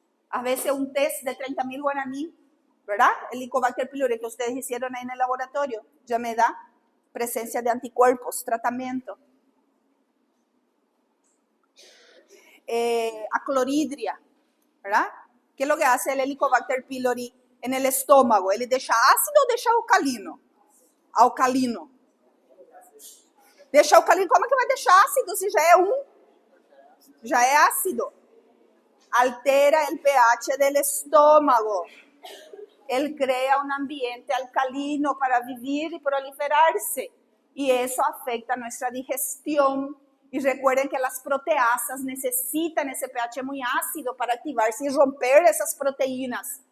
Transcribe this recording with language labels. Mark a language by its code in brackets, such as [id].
[es] A veces un test de 30,000 guaraní, ¿verdad? El Helicobacter pylori que ustedes hicieron ahí en el laboratorio, ya me da presencia de anticuerpos, tratamiento. Acloridria, ¿verdad? ¿Qué es lo que hace el Helicobacter pylori en el estómago? ¿Él deja ácido o deja alcalino? Alcalino. [pt] Deixa alcalino, como é que vai deixar ácido se já é ácido? [es] Altera el pH del estómago. Él crea un ambiente alcalino para vivir y proliferarse. Y eso afecta nuestra digestión. Y recuerden que las proteasas necesitan ese pH muy ácido para activarse y romper esas proteínas.